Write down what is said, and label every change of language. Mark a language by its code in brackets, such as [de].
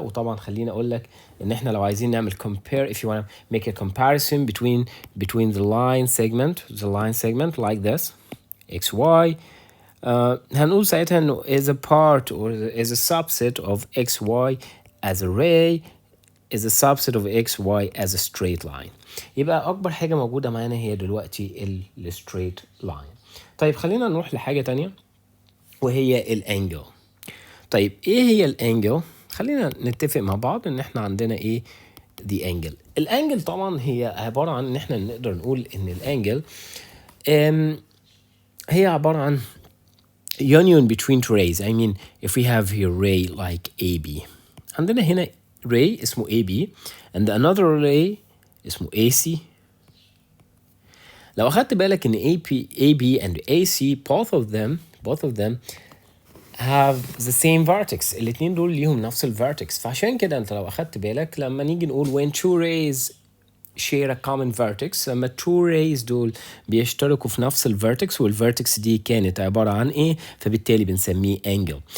[ar] وطبعا خليني اقول لك ان احنا لو عايزين نعمل compare, [en] if you want to make a comparison between the line segment like this xy, [ar] هنقول ساعتها انه [en] is a part or is a subset of xy as a ray is a subset of xy as a straight line. [ar] يبقى اكبر حاجه موجوده معانا هي دلوقتي الstraight line. طيب خلينا نروح لحاجه تانية وهي الانجل. طيب ايه هي الانجل؟ خلينا نتفق مع بعض ان احنا عندنا ايه [en] the angle. [ar] الانجل طبعا هي عباره عن ان احنا نقدر نقول ان الانجل هي عباره عن [en] union between two rays. I mean if we have here ray like AB, [ar] عندنا هنا [en] ray اسمه AB and another ray اسمه AC. [ar] لو أخدت بالك إن AB and AC both of them have the same vertex. الاتنين دول ليهم نفس الفيرتكس. فعشان كده أنت لو أخدت بالك لما نيجي نقول [en] when two rays share a common vertex, [ar] لما two rays دول بيشتركوا في نفس الفيرتكس والفيرتكس دي كانت عبارة عن ايه، فبالتالي بنسميه angle.